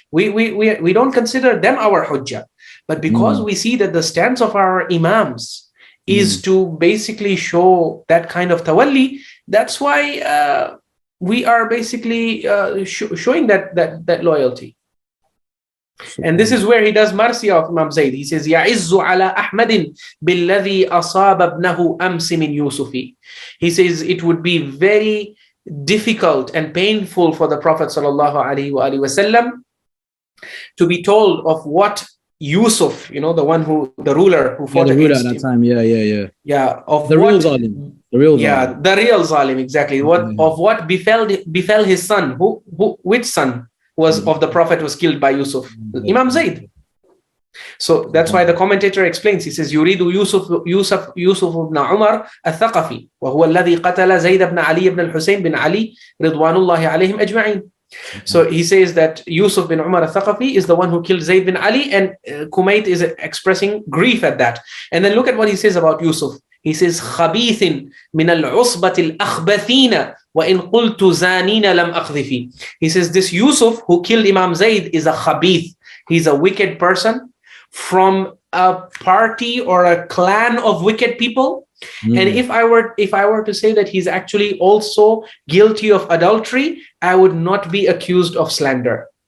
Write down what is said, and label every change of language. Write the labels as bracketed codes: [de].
[en] We don't consider them our hujjah. But because we see that the stance of our imams is to basically show that kind of tawalli, that's why we are basically showing that loyalty. And this is where he does mercy of Imam Zayd. He says, [ar] يَعِزُّ عَلَى أَحْمَدٍ بِالَّذِي أَصَابَ ابْنَهُ أَمْسِ مِنْ يُوسُفِ. [en] He says it would be very difficult and painful for the Prophet ﷺ to be told of what Yusuf, you know, the ruler who fought against him. At that time. Yeah, of the what, real zalim. The real zalim. Yeah, the real zalim, exactly. Of what befell his son. Which son was of the Prophet was killed by Yusuf? Imam Zayd. So that's why the commentator explains. He says, [ar] "يريد يوسف بن عمر الثقفي وهو الذي قتل زيد بن علي بن الحسين بن علي رضوان الله عليهم أجمعين." [en] So he says that Yusuf bin Umar al-Thaqafi is the one who killed Zayd bin Ali, and Kumayt is expressing grief at that. And then look at what he says about Yusuf. He says, [ar] خبيث من العصبة الأخبثين وإن قلت زانين لم أقذفي. [en] He says this Yusuf who killed Imam Zayd is a khabith. He's a wicked person from a party or a clan of wicked people. And if I were to say that he's actually also guilty of adultery, I would not be accused of slander.